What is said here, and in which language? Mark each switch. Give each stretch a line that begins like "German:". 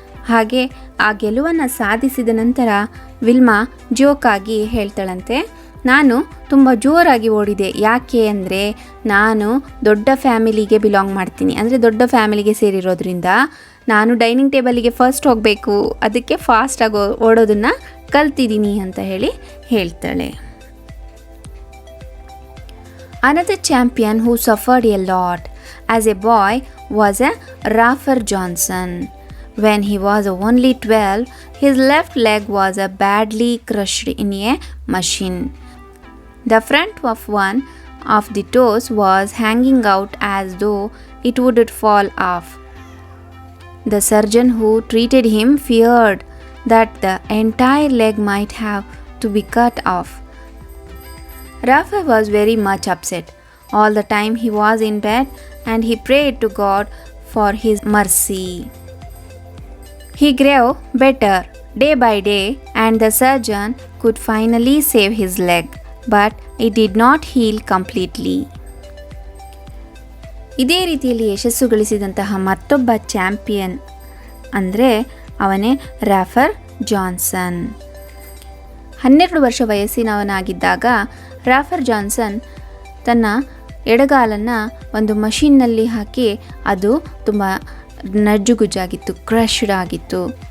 Kannada: ಹಾಗೆ ಆ ಗೆಲುವನ್ನು ಸಾಧಿಸಿದ ನಂತರ ವಿಲ್ಮಾ ಜೋಕಾಗಿ ಹೇಳ್ತಾಳಂತೆ, ನಾನು ತುಂಬ ಜೋರಾಗಿ ಓಡಿದೆ. ಯಾಕೆ ಅಂದರೆ ನಾನು ದೊಡ್ಡ ಫ್ಯಾಮಿಲಿಗೆ ಬಿಲಾಂಗ್ ಮಾಡ್ತೀನಿ, ಅಂದರೆ ದೊಡ್ಡ ಫ್ಯಾಮಿಲಿಗೆ ಸೇರಿರೋದ್ರಿಂದ ನಾನು ಡೈನಿಂಗ್ ಟೇಬಲಿಗೆ ಫಸ್ಟ್ ಹೋಗಬೇಕು, ಅದಕ್ಕೆ ಫಾಸ್ಟಾಗಿ ಓಡೋದನ್ನು ಕಲ್ತಿದ್ದೀನಿ ಅಂತ ಹೇಳ್ತಾಳೆ.
English: Another champion who suffered a lot as a boy was a Rafer Johnson. When he was only 12, his left leg was badly crushed in a machine. The front of one of the toes was hanging out as though it would fall off. The surgeon who treated him feared that the entire leg might have to be cut off. Rafa was very much upset. All the time he was in bed and he prayed to God for his mercy. He grew better day by day and the surgeon could finally save his leg, but it did not heal completely.
Kannada: ಇದೇ ರೀತಿಯಲ್ಲಿ ಯಶಸ್ಸು ಗಳಿಸಿದಂತಹ ಮತ್ತೊಬ್ಬ champion ಅಂದರೆ ಅವನೇ ರಾಫರ್ Johnson. 12 ವರ್ಷ ವಯಸ್ಸಿನವನಾಗಿದ್ದಾಗ ರಾಫರ್ Johnson ತನ್ನ ಎಡಗಾಲನ್ನು ಒಂದು ಮಷೀನ್ನಲ್ಲಿ ಹಾಕಿ ಅದು ತುಂಬ ನಜ್ಜುಗುಜ್ಜಾಗಿತ್ತು, ಕ್ರಶ್ಡ್ ಆಗಿತ್ತು.